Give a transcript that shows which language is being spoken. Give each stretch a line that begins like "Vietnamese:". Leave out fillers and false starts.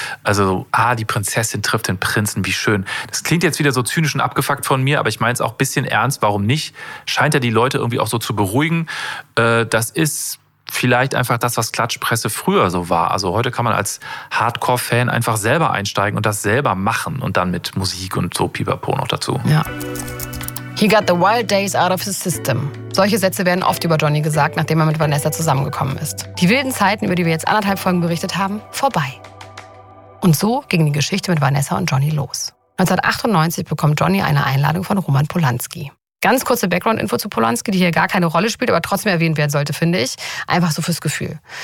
German: Also, ah, die Prinzessin trifft den Prinzen, wie schön. Das klingt jetzt wieder so zynisch und abgefuckt von mir, aber ich meine es auch ein bisschen ernst, warum nicht? Scheint ja die Leute irgendwie auch so zu beruhigen. Das ist vielleicht einfach das, was Klatschpresse früher so war. Also heute kann man als Hardcore-Fan einfach selber einsteigen und das selber machen und dann mit Musik und so pipapo noch dazu. Ja.
English: He got the wild days out of his system.
German: Solche Sätze werden oft über Johnny gesagt, nachdem er mit Vanessa zusammengekommen ist. Die wilden Zeiten, über die wir jetzt 1,5 Folgen berichtet haben, vorbei. Und so ging die Geschichte mit Vanessa und Johnny los. 1998 bekommt Johnny eine Einladung von Roman Polanski. Ganz kurze Background-Info zu Polanski, die hier gar keine Rolle spielt, aber trotzdem erwähnt werden sollte, finde ich. Einfach so fürs Gefühl.